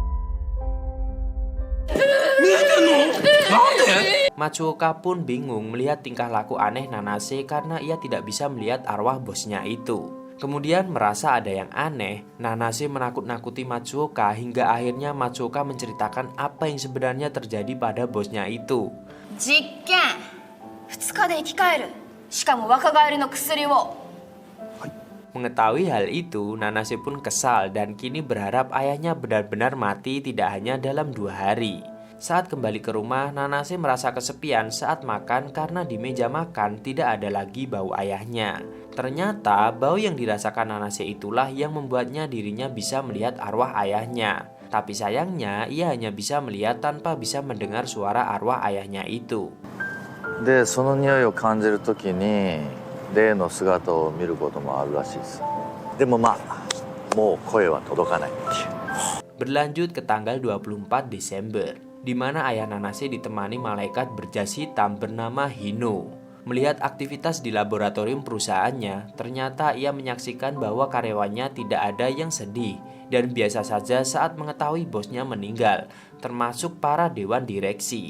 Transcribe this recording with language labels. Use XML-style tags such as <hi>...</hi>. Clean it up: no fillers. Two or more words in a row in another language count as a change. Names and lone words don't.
<id>Matsuoka pun bingung melihat tingkah laku aneh Nanase karena ia tidak bisa melihat arwah bosnya itu. Kemudian merasa ada yang aneh, Nanase menakut-nakuti Matsuoka hingga akhirnya Matsuoka menceritakan apa yang sebenarnya terjadi pada bosnya itu.</id> <ja>Jikken 2 日で生き返る。しかも若返りの薬を。</ja> <id>Mengetahui hal itu, Nanase pun kesal dan kini berharap ayahnya benar-benar mati tidak hanya dalam 2 hari. Saat kembali ke rumah, Nanase merasa kesepian saat makan karena di meja makan tidak ada lagi bau ayahnya. Ternyata bau yang dirasakan Nanase itulah yang membuatnya dirinya bisa melihat arwah ayahnya. Tapi sayangnya ia hanya bisa melihat tanpa bisa mendengar suara arwah ayahnya itu.</id> <ja>で、その匂いを感じるときに霊の姿を見ることもあるらしいです。でもまあ、もう声は届かないっていう。</ja> <id>Berlanjut ke tanggal 24 Desember, di mana ayah Nanase ditemani malaikat berjas hitam bernama Hino. Melihat aktivitas di laboratorium perusahaannya, ternyata ia menyaksikan bahwa karyawannya tidak ada yang sedih dan biasa saja saat mengetahui bosnya meninggal, termasuk para dewan direksi.</id>